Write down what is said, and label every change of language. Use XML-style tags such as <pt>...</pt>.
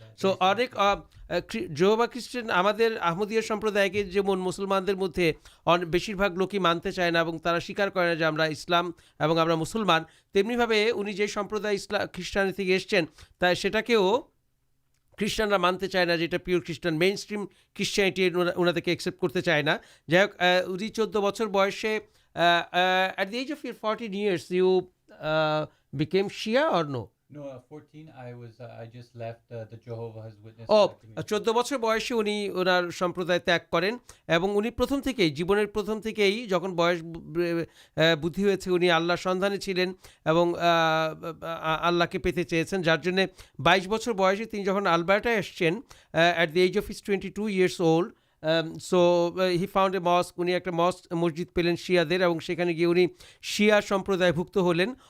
<bn>So অনেক জেহোভা খ্রিস্টান আমাদের আহমদীয় সম্প্রদায়কে যেমন মুসলমানদের মধ্যে বেশিরভাগ লোকই মানতে চায় না এবং তারা স্বীকার করে না যে আমরা ইসলাম এবং আমরা মুসলমান, তেমনিভাবে উনি যে সম্প্রদায় খ্রিস্টানি থেকে এসছেন তাই সেটাকেও খ্রিস্টানরা মানতে চায় না, যেটা পিওর খ্রিস্টান মেইন স্ট্রিম খ্রিস্টানিটি ওনাদেরকে অ্যাকসেপ্ট করতে চায় না। যাই হোক, উনি 14 বছর বয়সে</bn> <en>At the age of your 14 years, you became Shia or no? No, 14. I just left the Jehovah's Witness. ও community.</en> <bn>14 বছর বয়সে উনি ওনার সম্প্রদায় ত্যাগ করেন এবং উনি প্রথম থেকেই জীবনের প্রথম থেকেই যখন বয়স বুদ্ধি হয়েছে উনি আল্লাহর সন্ধানে ছিলেন এবং আল্লাহকে পেতে চেয়েছেন, যার জন্যে 22 বছর বয়সে তিনি যখন আলবার্টায় এসছেন</bn> <en>at the age of his 22 years old, so he found a mosque,</en> <bn>উনি একটা মসজিদ পেলেন শিয়াদের এবং সেখানে গিয়ে উনি শিয়া সম্প্রদায়ভুক্ত হলেন।</bn>